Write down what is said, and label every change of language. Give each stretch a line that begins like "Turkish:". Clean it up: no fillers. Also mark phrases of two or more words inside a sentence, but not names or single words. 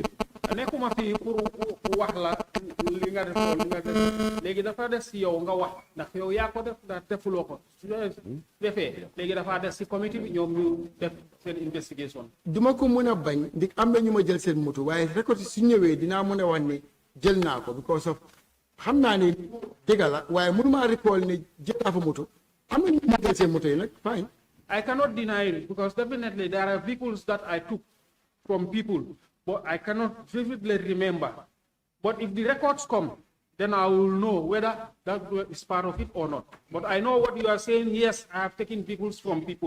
Wolof: nekkuma fi pour wax la li nga def li nga def léegi dafa des si yow nga wax ndax yow yaa ko def ndax defuloo ko su defee léegi dafa des si comité bi ñoom ñu def seen investigation. duma ko mën a bañ ndik am na ñu ma jël seen moto waaye récolte su ñëwee dinaa mën a wax ne jël naa ko
English: because of
Wolof: xam naa ne dëgg la waaye mënuma recall ne jël naa fa moto am na ñu ma jël seen moto yi nag fine.
English: I cannot deny it because definitely there are vehicles that I took from people. But I cannot vividly remember. But if the records come, then I will know whether that is part of it or not. But I know what you are saying. Yes, I have taken vehicles from people.